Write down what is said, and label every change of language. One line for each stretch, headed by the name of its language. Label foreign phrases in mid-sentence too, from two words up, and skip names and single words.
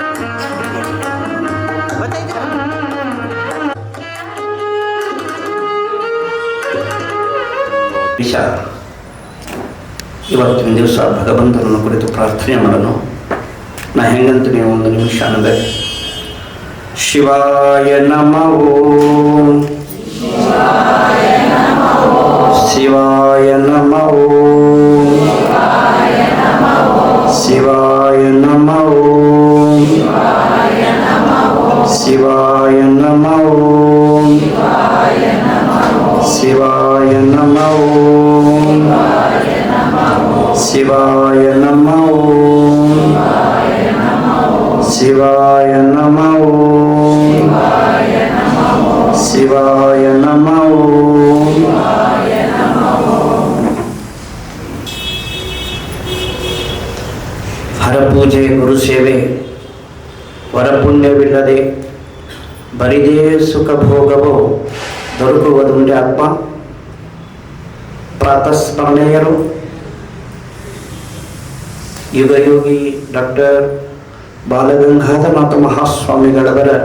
Kannada: ಇವತ್ತಿನ ದಿವಸ ಭಗವಂತನನ್ನು ಕುರಿತು ಪ್ರಾರ್ಥನೆ ಮಾಡೋಣ. ನಾ ಹೆಂಗಂತ ನೀವು ಒಂದು ನಿಮಿಷ ಅಂದರೆ
Sanskrit: ಶಿವಾಯ ನಮಃ ಓಂ, ಶಿವಾಯ ನಮಃ ಓಂ, ಶಿವಾಯ ನಮಃ ಓಂ, ಶಿವಾಯ ನಮಃ ಓಂ, ಶಿವಾಯ ನಮಃ ಓಂ, ಶಿವಾಯ ನಮಃ ಓಂ, ಶಿವಾಯ ನಮಃ ಓಂ, ಶಿವಾಯ ನಮಃ ಓಂ.
Kannada: ಹರಪೂಜೆ ಗುರು ಸೇವೆ ವರಪುಣ್ಯವಿಲ್ಲದೆ ಬರಿದೇ ಸುಖ ಭೋಗವೋ ದೊರಕುವುದುಂಡೆ ಆತ್ಮ. ಪ್ರಾತಸ್ಮರಣೀಯರು ಯುಗಯೋಗಿ ಡಾಕ್ಟರ್ ಬಾಲಗಂಗಾಧರನಾಥ ಮಹಾಸ್ವಾಮಿಗಳವರ